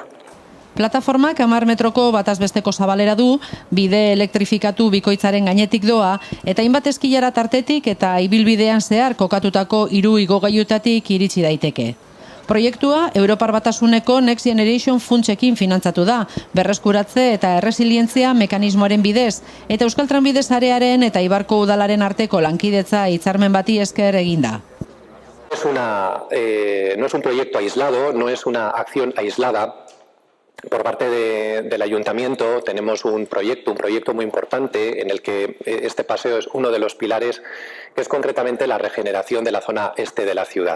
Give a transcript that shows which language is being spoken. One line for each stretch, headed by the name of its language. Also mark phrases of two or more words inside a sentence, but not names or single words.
Basque: Plataformak 10 metroko batazbesteko zabalera du, bide elektrifikatu bikoitzaren gainetik doa, eta hainbat eskilara tartetik eta ibilbidean zehar kokatutako 3 igogailuetatik iritsi daiteke. Proiektua Europar Batasuneko Next Generation funtsekin finantzatu da, berreskuratze eta erresilientzia mekanismoaren bidez, eta Euskal Trenbide Sarearen eta Eibarko Udalaren arteko lankidetza hitzarmen bati esker eginda.
Spanish: No es un proyecto aislado, no es una acción aislada. Por parte del Ayuntamiento tenemos un proyecto muy importante en el que este paseo es uno de los pilares, que es concretamente la regeneración de la zona este de la ciudad.